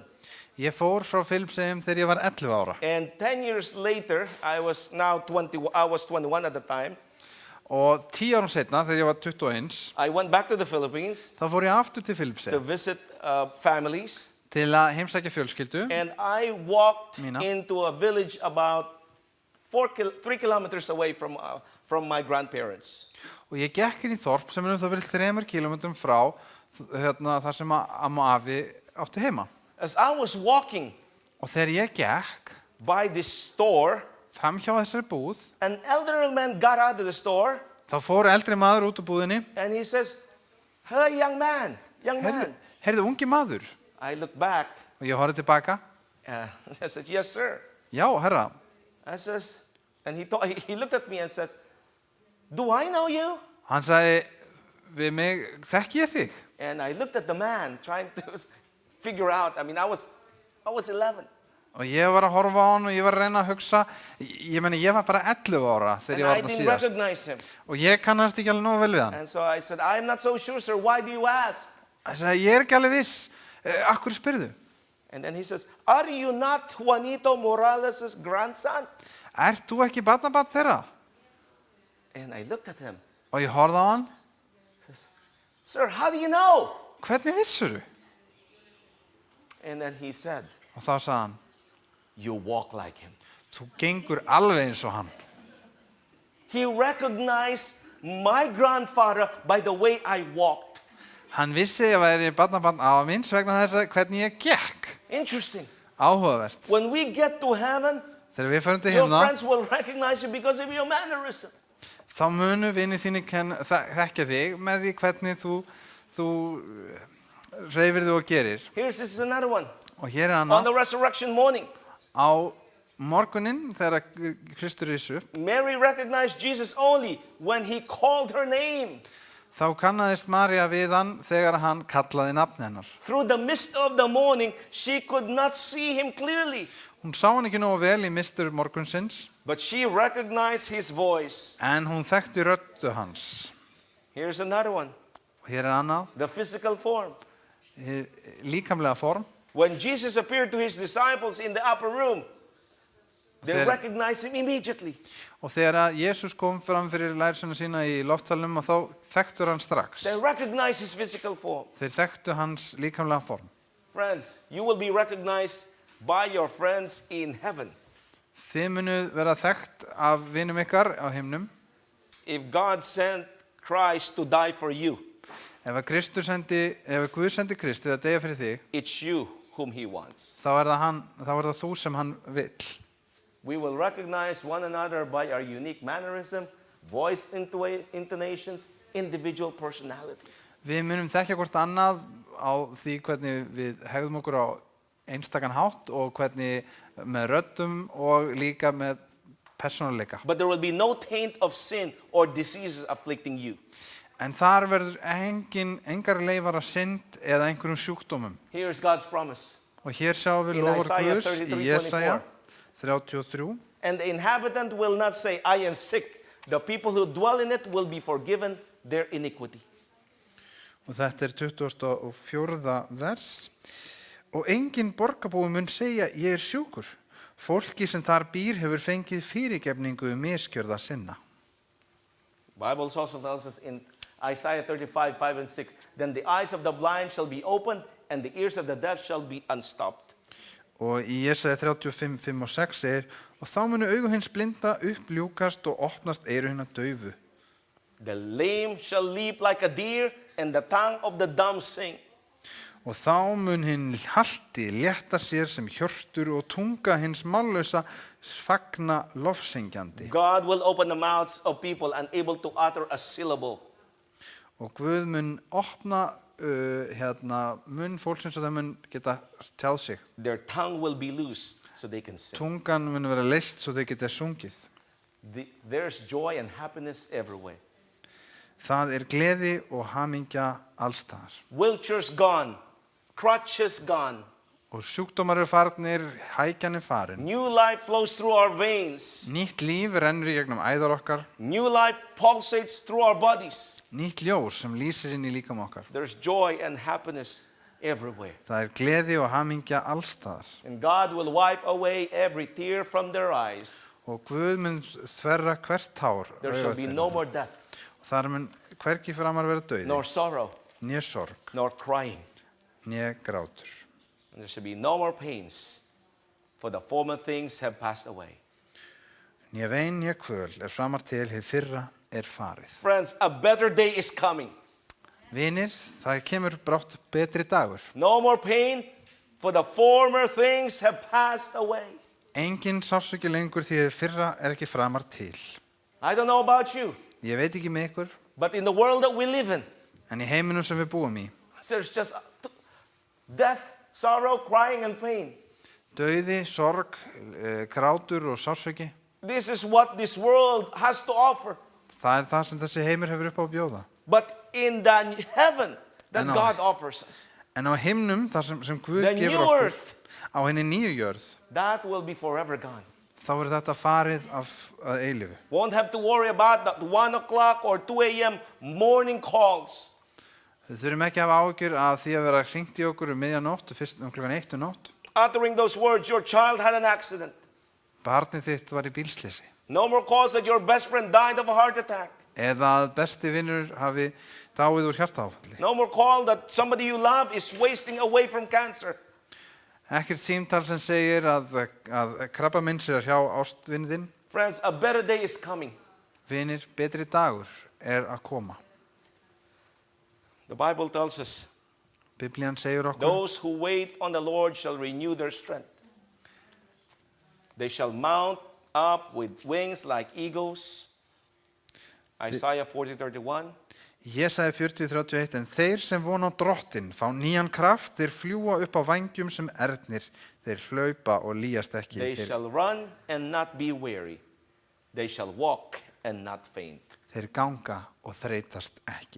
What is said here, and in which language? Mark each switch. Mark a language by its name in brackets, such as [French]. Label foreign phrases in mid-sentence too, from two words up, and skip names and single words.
[Icelandic] Ég fór frá Filippseyjum þegar ég var 11 ára. [English] And 10 years later, I was 21 at the time. [Icelandic] Og 10 árum setna, þegar ég var 21, [English] I went back to the Philippines [Icelandic] þá fór ég aftur til [English] to [Icelandic] Filippseyja [English] visit families. [Icelandic] til að heimsækja fjölskyldu. [English] And I walked Mina. into a village about 3 kilometers away from my grandparents. [Icelandic] Og ég gekk inn í þorp sem það verið 3 kílómetrum frá þar sem amma og afi áttu heima. [English] As I was walking [Icelandic] Og þegar ég gekk [English] by this store, [Icelandic] framhjá þessari búð, [English] an elderly man got out of the store [Icelandic] Þá fór eldri maður út úr búðinni. [English] and he says, "Hey, young man, [Icelandic] Heyrðu, ungi maður. [English] I looked back. [Icelandic] Og ég horfði tilbaka. [English] I said, "Yes, sir." [Icelandic] Já, herra. [English] I says, and he looked at me and says, "Do I know you?" [Icelandic] Hann sagði við mig, þekki ég þig? [English] And I looked at the man trying to figure out. I mean, I was 11. [Icelandic] Og ég var að horfa á hann og ég var að reyna að hugsa. Ég meni, ég var bara 11 ára þegar [English] And [Icelandic] ég var [English] I [Icelandic] þetta [English] didn't [Icelandic] síðast. [English] recognize him. [Icelandic] Og ég kannast ekki alveg nógu vel við hann. [English] And so I said, "I'm not so sure, sir. Why do you ask?" [Icelandic] Hann sagði, ég ekki alveg viss. Akkur spyrðu? [English] And then he says, "Are you not Juanito Morales' grandson?" [Icelandic] Ert þú ekki barnabarn þeirra? [English] And I looked at him. [Icelandic] Og ég horfði á hann. [English] Says, "Sir, how do you know?" [Icelandic] Hvernig vissuru? [English] And then he said, [Icelandic] Og þá sagði hann, [English] "You walk like him." [Icelandic] þú gengur alveg eins og hann. [English] He recognized my grandfather by the way I walked. [Icelandic] Hann vissi að ég væri barnabarn afa míns vegna þess að hvernig ég gekk. [English] Interesting. [Icelandic] Áhugavert. [English] When we get to heaven, [Icelandic] Þegar við förum til [English] your [Icelandic] himna, [English] friends will recognize you because of your mannerism. [Icelandic] þá munu vinir þínir þekkja þig með því hvernig þú hreyfir þig og gerir. [English] This is another one. [Icelandic] Og hér er [English] On [Icelandic] annað. [English] the resurrection morning, [Icelandic] Á morguninn þegar Kristur rís upp, [English] Mary recognized Jesus only when he called her name. [Icelandic] þá kannaðist María við hann þegar hann kallaði nafn hennar. [English] Through the mist of the morning, she could not see him clearly, [Icelandic] Hún sá hann ekki nógu vel í mistur morgunsins, [English] but she recognized his voice. [Icelandic] en hún þekkti röddu hans. [English] Here's another one. [Icelandic] Og hér er annað, [English] The physical form. [Icelandic] líkamlega form. [English] When Jesus appeared to his disciples in the upper room, they [Icelandic] Þegar- [English] recognized him immediately. [Icelandic] Og þegar að Jesús kom fram fyrir lærsuna sína í loftsalnum og þá þekktur hann strax. [English] They recognized his physical form. [Icelandic] Þeir þekktu hans líkamlega form. [English] Friends, you will be recognized by your friends in heaven. [Icelandic] Þið munuð vera þekkt af vinum ykkar á himnum. [English] If God sent Christ to die for you, [Icelandic] Ef Guð sendi Kristi að deyja fyrir þig, [English] it's you whom he wants. [Icelandic] þá er það þú sem hann vill. [English] We will recognize one another by our unique mannerism, voice intonations, individual personalities. [Icelandic] Við munum þekkja hvort annað á því hvernig við hegðum okkur á einstakan hátt og hvernig með röddum og líka með persónuleika. [English] But there will be no taint of sin or diseases afflicting you. [Icelandic] En þar verður engar leifar af synd eða einhverjum sjúkdómum. [English] Here's God's promise. [Icelandic] Og hér sjáum við [English] In [Icelandic] lofur Isaiah Guðs í 33:24. Jesaja 33. [English] And the inhabitant will not say, "I am sick." The people who dwell in it will be forgiven their iniquity. [Icelandic] Og þetta er 24. vers. Og engin borgarbúi mun segja, ég er sjúkur. Fólki sem þar býr hefur fengið fyrirgefningu misgjörða sinna. [English] Bible also tells us in Isaiah 35:5-6, "Then the eyes of the blind shall be opened, and the ears of the deaf shall be unstopped." [Icelandic] Og í Jesaja 35, 5 og 6 segir, og þá munu augu hins blinda uppljúkast og opnast eyru hinna daufu. [English] The lame shall leap like a deer, and the tongue of the dumb sing. [Icelandic] Og þá mun hinn halti létta sér sem hjörtur og tunga hins mállausa fagna lofsyngjandi. [English] God will open the mouths of people unable to utter a syllable. [Icelandic] Og Guð mun opna munn fólksins og það mun geta tjáð sig. [English] Their tongue will be loose so they can sing. [Icelandic] Tungan mun vera leyst svo þau geta sungið. [English] There's joy and happiness everywhere. [Icelandic] Það er gleði og hamingja allstaðar. [English] Wheelchairs gone, crutches gone. [Icelandic] Og sjúkdómar eru farnir, hækjan er farin. [English] New life flows through our veins. [Icelandic] Nýtt líf rennur í gegnum æðar okkar. [English] New life pulsates through our bodies. [Icelandic] Nýtt ljós sem lýsir inn í líkam okkar. [English] There's joy and happiness everywhere. [Icelandic] Það er gleði og hamingja allstaðar. [English] And God will wipe away every tear from their eyes. [Icelandic] Og Guð mun þverra hvert tár. [English] There shall be no more death, [Icelandic] Og þar mun hvergi framar vera dauði, [English] nor sorrow, [Icelandic] né sorg, [English] nor crying. [Icelandic] né grátur. [English] And there shall be no more pains, for the former things have passed away. [Icelandic] Né vein, né kvöl framar til, hið fyrra farið. [English] Friends, a better day is coming. [Icelandic] Vinir, það kemur brátt betri dagur. [English] No more pain, for the former things have passed away. [Icelandic] Engin sársauki lengur því hið fyrra ekki framar til. [English] I don't know about you, [Icelandic] Ég veit ekki með ykkur, [English] but in the world that we live in, [Icelandic] en í heiminum sem við búum í, [English] there's just death, sorrow, crying, and pain. [Icelandic] dauði, sorg, grátur og sársauki, [English] This is what this world has to offer. [Icelandic] það það sem þessi heimur hefur upp á að bjóða. [English] But in the heaven that And on- God offers us, [Icelandic] En á himnum, þar sem Guð [English] the [Icelandic] gefur [English] new [Icelandic] okkur, [English] earth, [Icelandic] á henni nýju jörð, [English] that will be forever gone. [Icelandic] þá er þetta farið að eilífu. [English] Won't have to worry about the 1 o'clock or 2 a.m. morning calls. [Icelandic] Þið þurfum ekki að hafa áhyggjur að því að vera hringt í okkur miðjanótt, fyrst klukkan 1 nótt. [English] Uttering those words, your child had an accident. [Icelandic] Barnið þitt var í bílsleysi. [English] No more calls that your best friend died of a heart attack. [Icelandic] Eða að besti vinnur hafi dáið úr hjartaáfalli. [English] No more call that somebody you love is wasting away from cancer. [Icelandic] Ekkert símtal sem segir að krabbaminn sé hjá ástvinni þinn. [English] Friends, a better day is coming. [Icelandic] Vinir, betri dagur er að koma. [English] The Bible tells us, [Icelandic] Biblían segir okkur, [English] those who wait on the Lord shall renew their strength. They shall mount up with wings like eagles. Isaiah 40:31. [Icelandic] Jesaja 40:31, en þeir sem vona á drottin fá nýjan kraft, þeir fljúa upp á vængjum sem ernir, þeir hlaupa og líast ekki. [English] They shall run and not be weary. They shall walk and not faint. [Icelandic] Þeir ganga og þreytast ekki.